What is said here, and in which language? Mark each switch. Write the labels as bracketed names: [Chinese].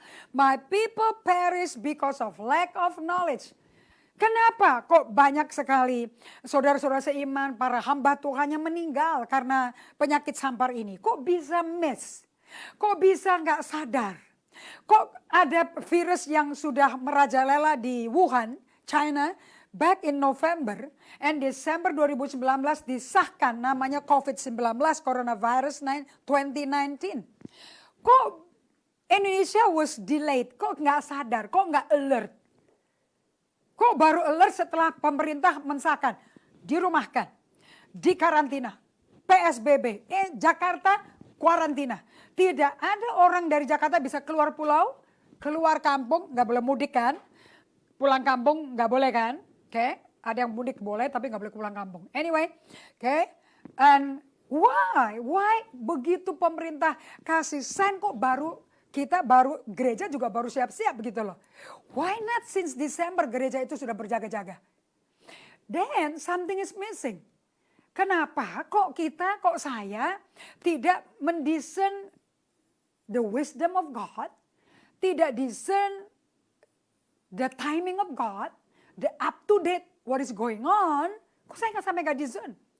[English] My people perish because of lack of knowledge. [Indonesian] Kenapa kok banyak sekali saudara-saudara seiman, para hamba Tuhan yang meninggal karena penyakit sampar ini? Kok bisa miss? Kok bisa nggak sadar? Kok ada virus yang sudah merajalela di Wuhan, China, [English] back in November and [Indonesian] Desember 2019 disahkan namanya COVID-19, Coronavirus 2019. Kok Indonesia [English] was delayed? [Indonesian] Kok nggak sadar? Kok nggak alert? Kok baru alert setelah pemerintah mensahkan, dirumahkan, dikarantina, PSBB, Jakarta kuarantina. Tidak ada orang dari Jakarta bisa keluar pulau, keluar kampung nggak boleh mudik kan? Pulang kampung nggak boleh kan? Oke, ada yang mudik boleh tapi nggak boleh pulang kampung. Anyway, oke, [English] and why [Indonesian] begitu pemerintah kasih sign kok kita baru gereja juga baru siap-siap begitu loh. [English] Why not since December [Indonesian] gereja itu sudah berjaga-jaga? [English] Then something is missing. [Indonesian] Kenapa kok saya tidak mendiscern [English] the wisdom of God, [Indonesian] tidak discern [English] the timing of God, the up to date what is going on, [Indonesian] kok saya nggak discern?